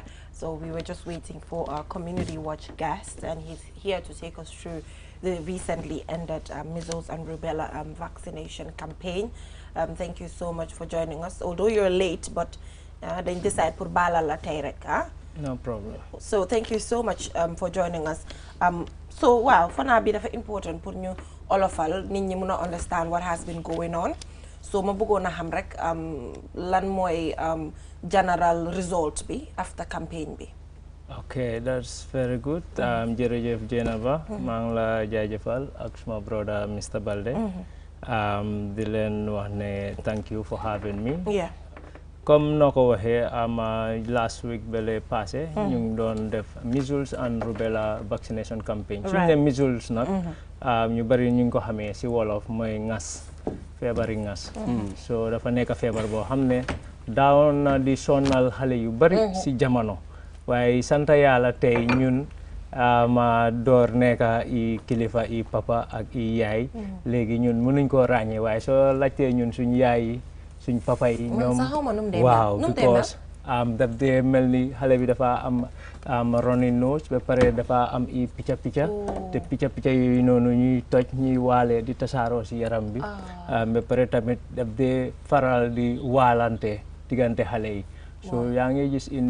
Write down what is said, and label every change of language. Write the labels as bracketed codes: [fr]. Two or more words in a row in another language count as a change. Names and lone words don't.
[en] So we were just waiting for our Community Watch guest, and he's here to take us through the recently ended measles and rubella vaccination campaign. Thank you so much for joining us. Although you're late, but then decide pour [wo] bala la tay rek, [en] No problem. So thank you so much for joining us. So wow, for now, it's important pour [wo] ñu olofal nit ñi mëna [en] understand what has been going on. [wo] So ma bëggoon na xam rek lan mooy [en] general result [wo] bi [en] after campaign [wo] bi. [en] Okay, that's very good. [wo] Jërëjëf Jenaba, maa ngi la jaajëfal ak suma brother Mr. Balde. Di leen wax ne [en] thank you for having me. Yeah. [wo] Comme noo ko waxee [en] last week [wo] bele passé ñu ngi doon def [en] measles and rubella vaccination campaign. [wo] Suñu ne measles nag ñu bari ñu ngi ko xamee ci wolof mooy ngas. Feebari ngas so dafa nekk feebar boo xam ne daawoon na di sonal xale yu bari ci jamono waaye sant yàlla tey ñun ma door nekka i kilifa i papa ak i yaay léegi ñun mënuñ koo ràññee waaye soo laajtee ñun suñ yaay yi suñ papa yi ñoom waaw because daf dee mel ni xale bi dafa am [en] runny nose [wo] ba pare dafa am i picca te picca yooyu noonu ñuy toj ñuy waale di tasaaroo si yaram bi ba pare tamit daf dee faral di waalante diggante xale yi so yaa ngi gis indi